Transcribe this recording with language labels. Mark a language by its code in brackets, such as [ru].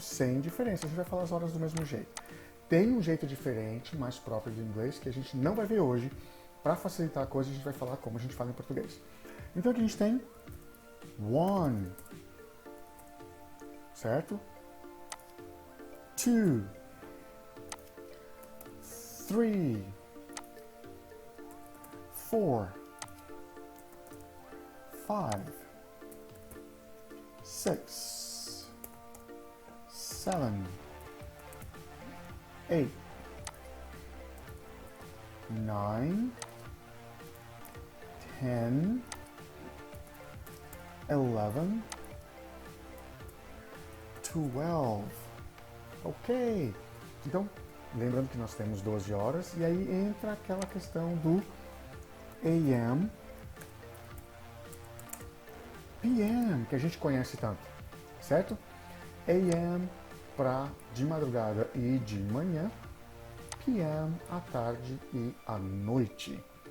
[pt] Sem diferença, a gente vai falar as horas do mesmo jeito. Tem um jeito diferente, mais próprio do inglês, que a gente não vai ver hoje. Para facilitar a coisa, a gente vai falar como a gente fala em português. Então aqui a gente tem one, certo? [en] Two, three, four, five, six, seven, 8, 9, 10, 11, 12. Ok. [pt] Então, lembrando que nós temos 12 horas, e aí entra aquela questão do AM, PM, que a gente conhece tanto, certo? AM para de madrugada e de manhã, PM à tarde e à noite.